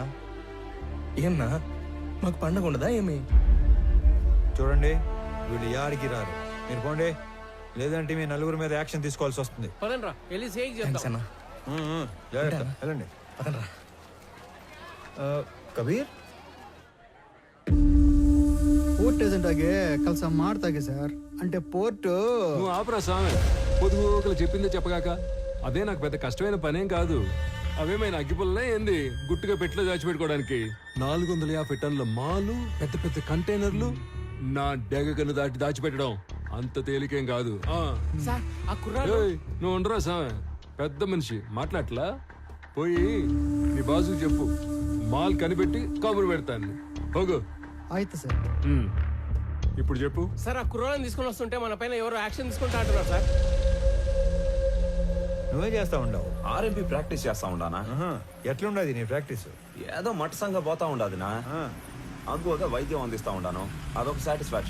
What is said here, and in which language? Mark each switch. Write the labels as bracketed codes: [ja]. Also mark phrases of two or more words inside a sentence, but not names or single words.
[te] ఏమన్నా మాకు పండగ ఉండదా ఏమి? చూడండి, వీళ్ళు యాడికి రారు. మీరు పోండి, లేదంటే మీ 4 మీద యాక్షన్ తీసుకోవాల్సి వస్తుంది. పదండ్రా వెళ్ళి సేక్ థాంక్స్ చేద్దాం. అన్నా. జాగ్రత్త, వెళ్ళండి. పదండ్రా. కబీర్, [kn] ಪೋರ್ಟ್ ಏಜೆಂಟ್ ಆಗಿ ಕೆಲಸ ಮಾಡ್ತಾಗೆ ಸರ್. [te] అంటే పోర్టు నువ్వు ఆపరా స్వామి, పొదుగుకలు చెప్పిందే చెప్పగాక. అదే నాకు పెద్ద కష్టమైన పనేం కాదు. అవేమైనా అగ్గిపుల్లనే ఏంది గుట్టుగా పెట్టిలో దాచిపెట్టుకోవడానికి? 450 టన్నుల మాలు, పెద్ద పెద్ద కంటైనర్లు నా డెగకను దాటి దాచిపెట్టడం అంత తేలికేం కాదు. ఏయ్, నువ్వు ఉండరా స్వామి, పెద్ద మనిషి మాట్లాడలా. పోయి నీ బాసుకు చెప్పు, మాల్ కనిపెట్టి కబురు పెడతాను. పోగు. [kn] ಆಯ್ತು ಸರ್. [te] ఇప్పుడు చెప్పు. సార్, ఆ కుర్రాళ్ళని తీసుకొని వస్తుంటే మన పైన ఎవరో యాక్షన్ తీసుకుంటా అంటున్నారు సార్. నువ్వే చేస్తా ఉండవు. [en] RMP practice [te] చేస్తా ఉండానా? ఎట్లుండదు నీ ప్రాక్టీస్? ఏదో మట్టసంగా పోతా ఉండదునా. అగ్గువగా వైద్యం అందిస్తా ఉండాను, అదొక సాటిస్ఫాక్షన్.